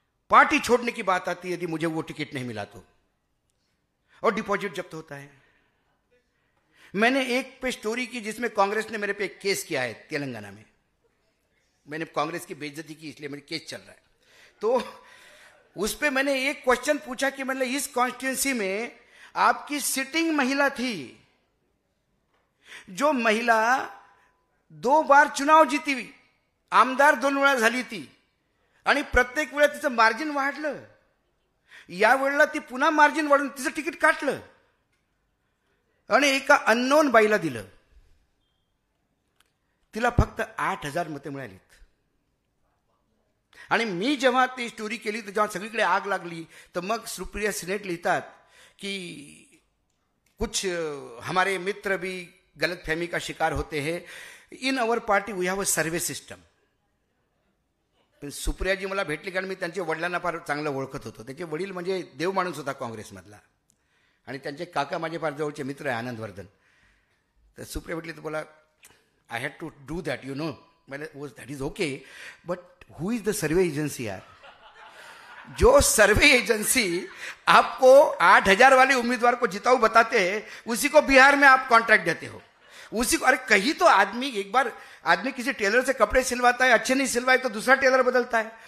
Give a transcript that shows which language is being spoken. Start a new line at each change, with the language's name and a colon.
Hindi: Party छोड़ने की बात आती है यदि मुझे वो टिकट नहीं मिला तो, और डिपॉजिट जब्त होता है। मैंने एक पे स्टोरी की जिसमें कांग्रेस ने मेरे पे एक केस किया है तेलंगाना में। मैंने कांग्रेस की बेइज्जती की इसलिए मेरे केस चल रहा है। तो उस पे मैंने एक क्वेश्चन पूछा कि मतलब इस कॉन्स्टिट्यूंसी में आपकी सिटिंग महिला थी, जो महिला 2 बार चुनाव जीती,
Marathi: आमदार 2 वेळा झाली ती, आणि प्रत्येक वेळा तिचं मार्जिन वाढलं, या वेळेला ती पुन्हा मार्जिन वाढून तिचं तिकीट काटलं आणि एका अननोन बाईला दिलं। तिला फक्त 8,000 मते मिळालीत। आणि मी जेव्हा ती स्टोरी केली तर जेव्हा सगळीकडे आग लागली, तर मग सुप्रिया सिनेट लिहितात कि
Hindi: कुछ हमारे मित्र भी गलतफहमी का शिकार होते हैं,
English: In our party we have a survey system.
Marathi: पण सुप्रियाजी मला भेटली कारण मी त्यांच्या वडिलांना फार चांगलं ओळखत होतो। त्यांचे वडील म्हणजे देव माणूस होता काँग्रेसमधला, आणि त्यांचे काका माझे फार जवळचे मित्र आहे आनंदवर्धन। तर सुप्रिया भेटली तर बोला
English: I had to do that, you know.
Hindi: मैंने वो
English: That is okay, but who is the survey agency यार?
Hindi: जो सर्वे एजेंसी आपको 8,000 वाले उम्मीदवार को जिताऊ बताते हैं, उसी को बिहार में आप कॉन्ट्रैक्ट देते हो, उसी को। अरे कहीं तो आदमी, एक बार आदमी किसी टेलर से कपड़े सिलवाता है, अच्छे नहीं सिलवाए तो दूसरा टेलर बदलता है।